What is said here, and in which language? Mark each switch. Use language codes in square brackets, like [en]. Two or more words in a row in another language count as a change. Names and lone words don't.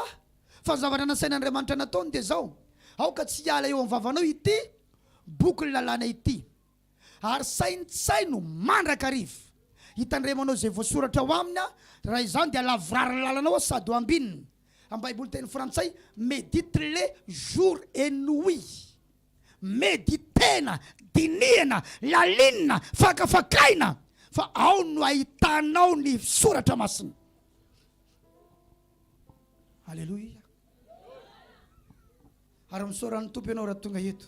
[mg] Fa ny zavatra nasaina Andriamanitra nataony dia zao: aoka tsy hiala eo amin'ny vavanao ity boky ny lalàna ity, ary saino mandraka rivo hitandremanao zay voasoratra ao aminy. Raha izany dia lavrary ny lalanao sady ho ambininy. Amin'ny Baiboly teny frantsay, [fr] médite les jour et nuit. [mg] Meditena, dinihana, lalinina, fakafakaina, fa ao no ahitanao ny soratra masina. Alléluia. Ary misaoran'ny tompo ianao raha tonga eto.